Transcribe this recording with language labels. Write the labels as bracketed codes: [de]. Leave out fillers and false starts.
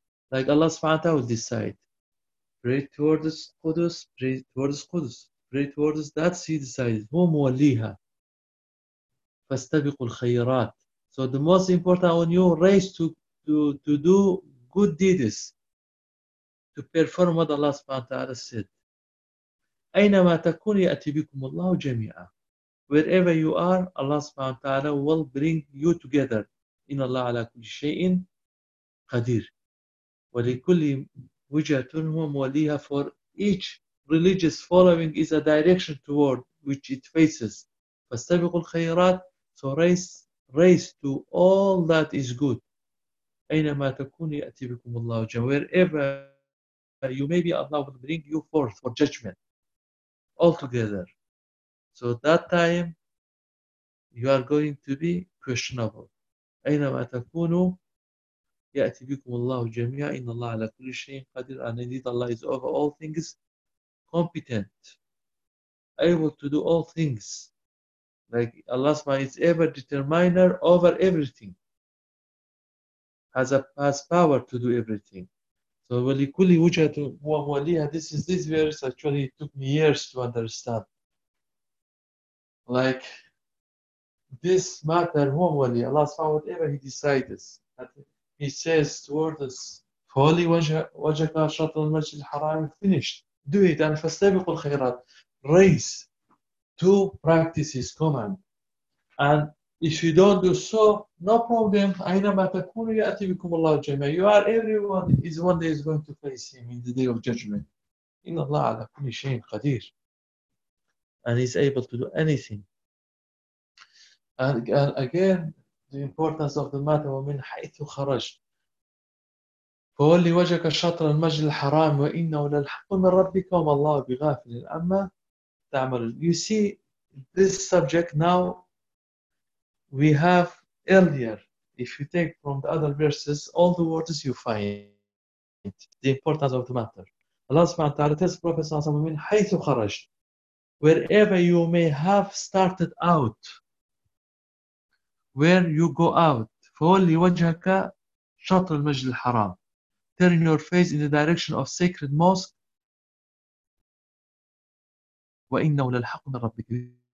[en] Like Allah subhanahu wa ta'ala will decide. Pray towards Qudus, pray towards Qudus, pray towards that, he decides. [ar] هُمْ وَلِيهَا فَاسْتَبِقُوا الْخَيْرَاتِ. [en] So the most important on you, race to to do good deeds, to perform what Allah subhanahu wa ta'ala said. [ar] أينما تكون يأتي بكم الله جميعا. [en] Wherever you are, Allah subhanahu wa ta'ala will bring you together. [ar] إن الله على كل شيء قدير. ولكل وجهة هو موليها. [en] For each religious following is a direction toward which it faces. [ar] فاستبقوا الخيرات. [en] So race to all that is good. [ar] أينما تكون يأتي بكم الله جميعا. [en] Wherever you may be, Allah will bring you forth for judgment. Altogether. So at that time, you are going to be questionable. [ar] أينما تكونوا يأتي بكم الله جميعا إن الله على كل شيء قدير. [en] And indeed Allah is over all things competent, able to do all things. Like Allah is ever determiner over everything, has power to do everything. [ar] So وَلِكُلِّ وُجَهَةٍ هُوَ مُوَلِّيهَا. [en] This verse actually took me years to understand. Like, this matter, [ar] هُوَ مُوَلِّيهَا, [en] Allah subhanahu wa ta'ala, whatever He decides. He says toward us, [ar] فَوَلِّي وَجَهَكَ شَطْرَ الْمَسْجِدِ الْحَرَامِ. [en] Finished. Do it. [ar] And فَاسْتَبِقُوا الْخَيْرَاتِ. [en] Race to practice His command. And if you don't do so, no problem. [ar] أَيْنَمَا تَكُونُ يَأْتِي بِكُمُ اللَّهُ جَمَعًا. [en] You are everyone is one day is going to face Him in the day of judgment. [ar] إِنَّ اللَّهَ عَلَى كُلِّ شَيْءٍ قَدِيرٌ. [en] And He's able to do anything. And again, the importance of the matter, [ar] وَمِنْ حَيْثُ خَرَجْتُ فَوَلِّ وَجَهَكَ شَطْرَ الْمَسْجِدِ الْحَرَامِ وَإِنَّهُ لَلْحَقُّ مِنْ رَبِّكَ وَمَا اللَّهُ بِغَافِلٍ عَمَّا تَعْمَلُونَ. [en] You see, this subject now, we have earlier, if you take from the other verses, all the words you find, the importance of the matter. Allah subhanahu wa ta'ala tells the Prophet sallallahu alayhi wa sallam, [ar] حَيْثُ خَرَجْتُ, [en] wherever you may have started out, where you go out, [ar] فَوَلِّ وَجْهَكَ شَطْرَ الْمَسْجِدِ الْحَرَامِ, [en] turn your face in the direction of sacred mosque, [ar] وَإِنَّهُ لَلْحَقُّ مِنْ رَبِّكَ.